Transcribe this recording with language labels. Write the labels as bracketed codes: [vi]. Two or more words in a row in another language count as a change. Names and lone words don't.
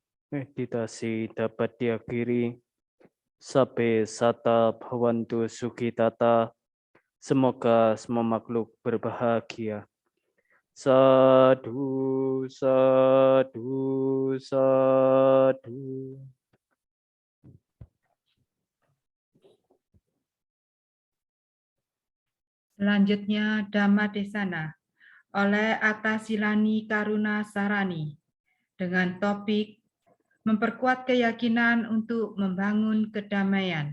[id] Meditasi dapat diakhiri. [pi] Sabbe sata bhavantu sukhitata. [id] Semoga semua makhluk berbahagia. [pi] Sadu, sadu, sadu. [id] Selanjutnya Dhamma Desana oleh Atasilani Karuna Sarani dengan topik memperkuat keyakinan untuk membangun kedamaian.